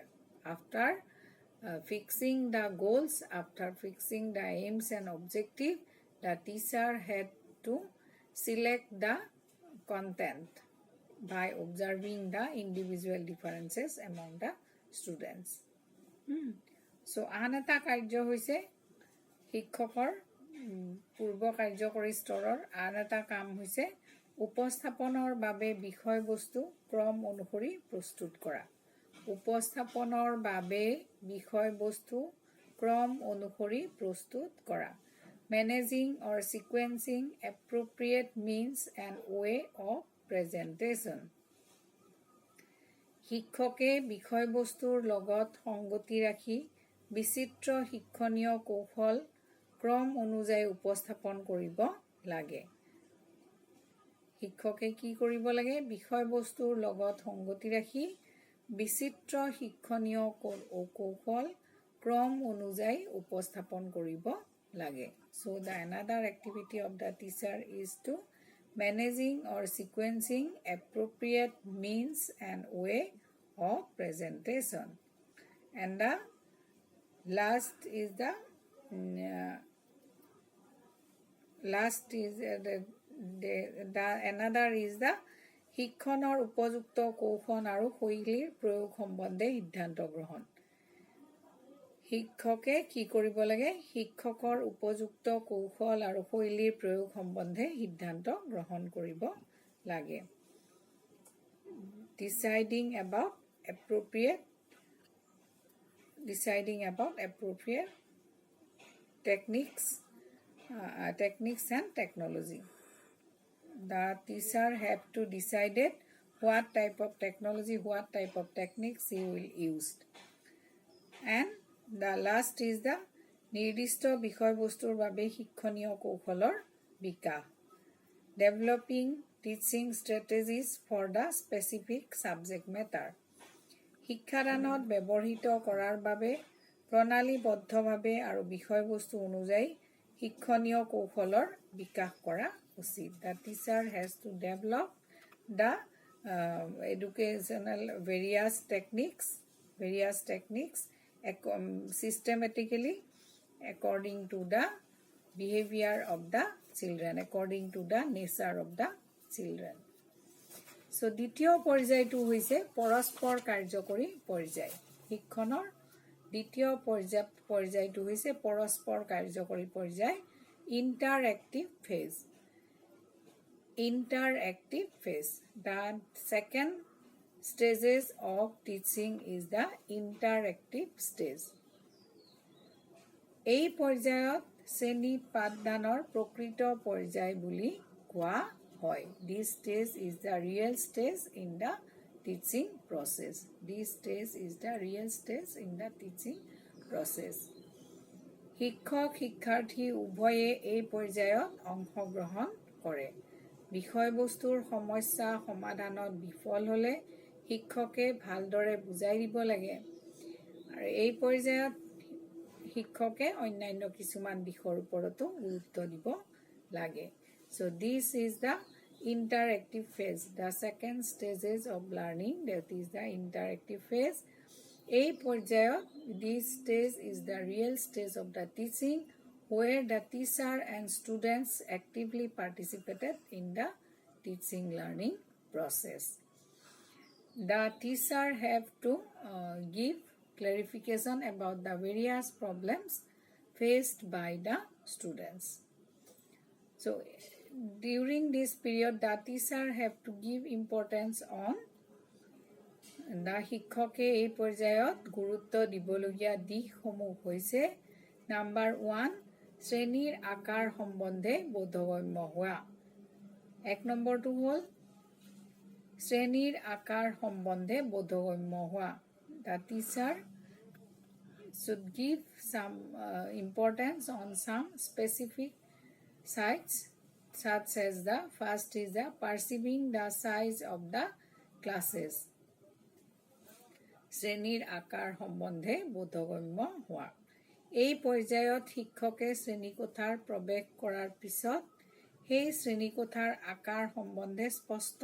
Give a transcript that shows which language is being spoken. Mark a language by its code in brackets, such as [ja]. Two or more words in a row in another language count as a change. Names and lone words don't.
[en] After fixing the goals, after fixing the aims and objectives, the teacher had to select the content by observing the individual differences among the students. [as] So আন এটা কাৰ্য হৈছে শিক্ষকৰ পূৰ্ব কাৰ্যকৰী স্তৰৰ আন এটা কাম হৈছে উপস্থাপনৰ বাবে বিষয়বস্তু ক্ৰম অনুসৰি প্ৰস্তুত কৰা। উপস্থাপনৰ বাবে বিষয়বস্তু ক্ৰম অনুসৰি প্ৰস্তুত কৰা। [en] Managing or sequencing appropriate means and way of presentation. [as] শিক্ষকে বিষয়বস্তুৰ লগত সংগতি ৰাখি বিচিত্ৰ শিক্ষণীয় কৌশল ক্ৰম অনুযায়ী উপস্থাপন কৰিব লাগে। শিক্ষকে কি কৰিব লাগে? বিষয়বস্তুৰ লগত সংগতি ৰাখি বিচিত্ৰ শিক্ষণীয় কৌশল ক্ৰম অনুযায়ী উপস্থাপন কৰিব লাগে। [en] So the another activity of the teacher is to managing or sequencing appropriate means and way of presentation. And the last is the another is the [as] শিক্ষণৰ উপযুক্ত কৌশল আৰু শৈলীৰ প্ৰয়োগ সম্বন্ধে সিদ্ধান্ত গ্ৰহণ। শিক্ষকে কি কৰিব লাগে? শিক্ষকৰ উপযুক্ত কৌশল আৰু শৈলীৰ প্ৰয়োগ সম্বন্ধে সিদ্ধান্ত গ্ৰহণ কৰিব লাগে। [en] Deciding about appropriate techniques and technology. The teacher have to decide what type of technology, what type of techniques he will use. And the last is the [as] নিৰ্দিষ্ট বিষয়বস্তুৰ বাবে শিক্ষণীয় কৌশলৰ বিকাশ। [en] Developing teaching strategies for the specific subject matter. [as] শিক্ষাদানত ব্যৱহৃত কৰাৰ বাবে প্ৰণালীবদ্ধভাৱে আৰু বিষয়বস্তু অনুযায়ী শিক্ষণীয় কৌশলৰ বিকাশ কৰা উচিত। [en] The teacher has to develop the educational various techniques systematically according to the behavior of the children, according to the nature of the children. [as] So দ্বিতীয় পৰ্যায়টো হৈছে পৰস্পৰ কাৰ্যকৰী পৰ্যায়। শিক্ষণৰ দ্বিতীয় পৰ্যায়টো হৈছে পৰস্পৰ কাৰ্যকৰী পৰ্যায়, [en] interactive phase. The second stages of teaching is the interactive stage. [as] এই পৰ্যায়ত শ্ৰেণী পাঠদানৰ প্ৰকৃত পৰ্যায় বুলি কোৱা হয়। [en] This stage is the real stage in the teaching process. [as] শিক্ষক শিক্ষাৰ্থী উভয়ে এই পৰ্যায়ত অংশগ্ৰহণ কৰে। বিষয়বস্তুৰ সমস্যা সমাধানত বিফল হ'লে শিক্ষকে ভালদৰে বুজাই দিব লাগে। আৰু এই পৰ্যায়ত শিক্ষকে অন্যান্য কিছুমান বিষয়ৰ ওপৰতো গুৰুত্ব দিব লাগে। [en] So this is the interactive phase, the second stages of learning, that is the interactive phase. [as] এই পৰ্যায়ত [en] this stage is the real stage of the teaching, where the teacher and students actively participated in the teaching learning process. The teacher have to give clarification about the various problems faced by the students. So during this period, the teacher have to give importance on [as] শিক্ষকে এই পৰ্যায়ত গুৰুত্ব দিবলগীয়া দিশসমূহ হৈছে নাম্বাৰ 1 শ্ৰেণীৰ আকাৰ সম্বন্ধে বোধগম্য হোৱা 1 নম্বৰটো হ'ল শ্ৰেণীৰ আকাৰ সম্বন্ধে বোধগম্য হোৱা [en] the teacher should give some importance on some specific sites such as the first is the perceiving the size of the classes [as] শ্ৰেণীৰ আকাৰ সম্বন্ধে বোধগম্য হোৱা এই পৰ্যায়ত শিক্ষকে শ্ৰেণীকোঠাৰ প্ৰৱেশ কৰাৰ পিছত সেই শ্ৰেণীকোঠাৰ আকাৰ সম্বন্ধে স্পষ্ট